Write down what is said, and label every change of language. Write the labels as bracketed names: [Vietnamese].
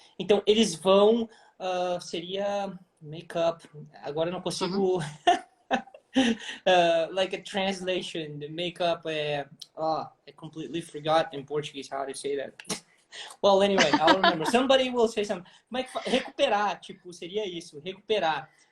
[Portuguese] Então, eles vão, seria make up. Agora eu não consigo. [English] Like a translation, the make up. I completely forgot in Portuguese how to say that. Well, anyway, I'll remember. Somebody will say something. [Portuguese] Como é que recuperar, tipo, seria isso, recuperar.